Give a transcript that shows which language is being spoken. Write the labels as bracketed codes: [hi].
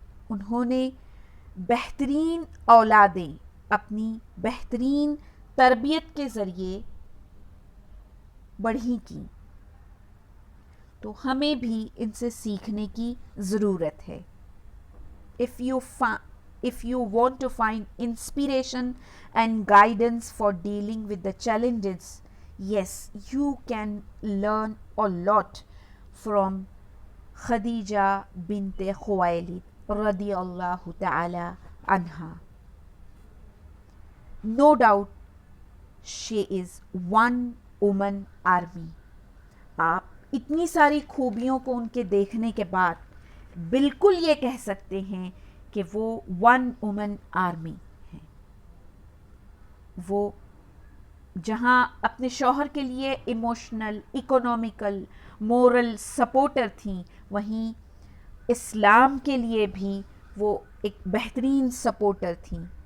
[ur] انہوں نے بہترین اولادیں اپنی بہترین تربیت کے ذریعے بڑھی کی. تو ہمیں بھی ان سے سیکھنے کی ضرورت ہے. [en] If you want to find inspiration and guidance for dealing with the challenges, yes, you can learn a lot from Khadija bint Khuwailid radiyallahu ta'ala anha. No doubt she is one woman army. [ur] آپ اتنی ساری خوبیوں کو ان کے دیکھنے کے بعد بالکل یہ کہہ سکتے ہیں کہ وہ 1 وومن آرمی ہیں. وہ جہاں اپنے شوہر کے لیے ایموشنل, اکنومیکل, مورل سپورٹر تھیں, وہیں اسلام کے لیے بھی وہ ایک بہترین سپورٹر تھیں.